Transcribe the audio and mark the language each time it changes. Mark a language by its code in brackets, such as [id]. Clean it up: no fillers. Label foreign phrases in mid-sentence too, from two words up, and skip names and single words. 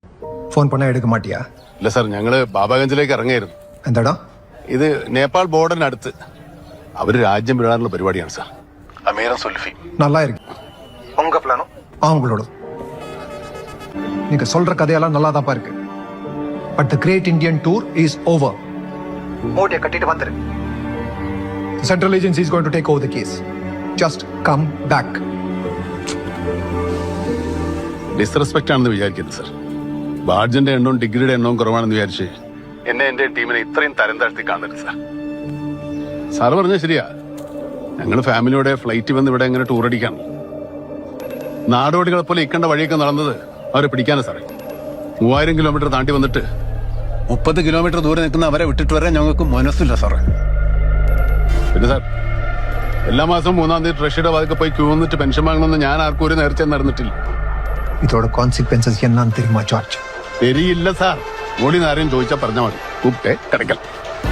[ta] போன் பண்ண எடுக்க மாட்டியா? [ml] ഇല്ല സാർ, ഞങ്ങള് ബാബാഗഞ്ചിലേക്ക് ഇറങ്ങിയായിരുന്നു. എന്താടാ? ഇത് നേപ്പാൾ ബോർഡറിനടുത്ത്. അവര് രാജ്യം വിടാനുള്ള പരിപാടിയാണ് സാർ. അമീറും സുൽഫി. [ta] நல்லா இருக்கு. உங்க பிளானும் அவங்களோட. நீங்க சொல்ற கதையெல்லாம் நல்லா தான் இருக்கு. [en] But the great Indian tour is over. [ta] மூட்டையை கட்டிட்டு வந்துரு. [en] The central agency is going to take over the case. Just come back. [ml] ഡിസ്റെസ്പെക്ട് ആണെന്ന് വിചാരിക്കരുത് സാർ. ബാഡ്ജിന്റെ എണ്ണവും ഡിഗ്രിയുടെ എണ്ണവും കുറവാണെന്ന് വിചാരിച്ച് എന്റെ ടീമിനെ ഇത്രയും തരം താഴ്ത്തി കാണരുത് സാർ. സാറ് പറഞ്ഞത് ശരിയാ. ഞങ്ങൾ ഫാമിലിയോടെ ഫ്ലൈറ്റ് വന്ന് ഇവിടെ എങ്ങനെ ടൂർ അടിക്കാണ്. നാടോടികളെ പോലെ ഇക്കണ്ട വഴിയൊക്കെ നടന്നത് അവരെ പിടിക്കാനാ സാറേ. 3000 കിലോമീറ്റർ താണ്ടി വന്നിട്ട് 30 കിലോമീറ്റർ ദൂരെ നിൽക്കുന്ന അവരെ വിട്ടിട്ട് വരാൻ ഞങ്ങൾക്ക് മനസ്സില്ല സാറേ. പിന്നെ സാർ, എല്ലാ മാസവും 3-ാം തീയതി ട്രഷറിയുടെ വാതിക്കെ പോയി ക്യൂ നിന്നിട്ട് പെൻഷൻ വാങ്ങണമെന്ന് ഞാൻ ആർക്കും ഒരു നേർച്ച നടന്നിട്ടില്ല. [ta] இதோட கான்சிக்வன்சஸ் என்னன்னு தெரியுமா ஜார்ஜ்? [ml] ശരിയില്ല സാർ. മോളി ആരെയും ചോദിച്ചാൽ പറഞ്ഞാൽ മതി. കൂപ്റ്റേ കിടക്കൽ.